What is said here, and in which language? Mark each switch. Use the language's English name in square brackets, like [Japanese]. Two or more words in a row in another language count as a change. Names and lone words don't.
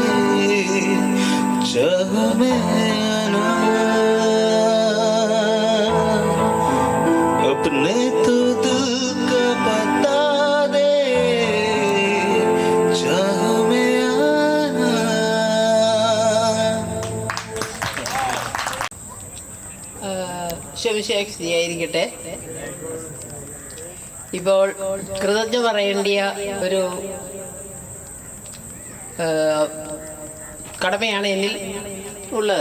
[Hindi] चाह में आना अपने तो दिल का बता दे चाह में आना [Malayalam] ശമിശേഖ് സ്തുതിയായിരിക്കട്ടെ. ഇപ്പോൾ കൃതജ്ഞ പറയേണ്ടിയ ഒരു കടമയാണ് എന്നിൽ ഉള്ളത്.